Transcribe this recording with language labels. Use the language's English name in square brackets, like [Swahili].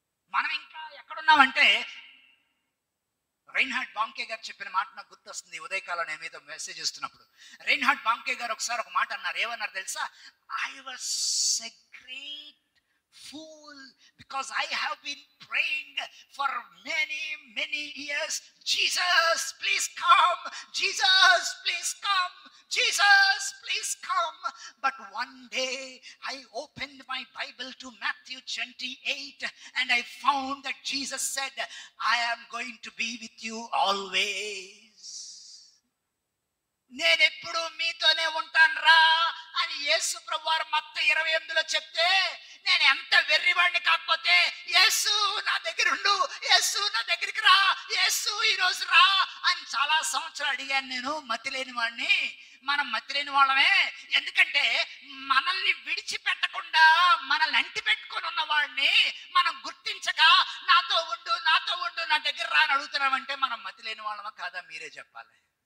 [Telugu] మనం ఇంకా ఎక్కడున్నామంటే, రైన్హార్డ్ బాంకే గారు చెప్పిన మాట నాకు గుర్తొస్తుంది. ఉదయకాలం నేను మీద మెసేజ్ ఇస్తున్నప్పుడు రైన్హార్డ్ బాంకే గారు ఒకసారి ఒక మాట అన్నారు. ఏమన్నారు తెలుసా? [English] I was a great Fool, because I have been praying for many years. Jesus, please come. Jesus, please come. Jesus, please come. But one day I opened my Bible to Matthew 28 and I found that Jesus said, I am going to be with you always. [Telugu] నేనెప్పుడు మీతోనే ఉంటాను రా అని యేసు ప్రభువారు మత్తయి 28లో చెప్తే, నేను ఎంత వెర్రివాడిని కాకపోతే యేసు నా దగ్గర ఉండు, యేసు నా దగ్గరికి రా, యేసు ఈరోజు రా అని చాలా సంవత్సరాలు అడిగాను. నేను మతి లేని వాడిని. మనం మతి లేని వాళ్ళమే. ఎందుకంటే మనల్ని విడిచిపెట్టకుండా మనల్ని అంటి పెట్టుకొని ఉన్న వాడిని మనం గుర్తించక నాతో ఉండు నా దగ్గర రా అని అడుగుతున్నామంటే మనం మతి లేని వాళ్ళమా కాదా? మీరే చెప్పాలి.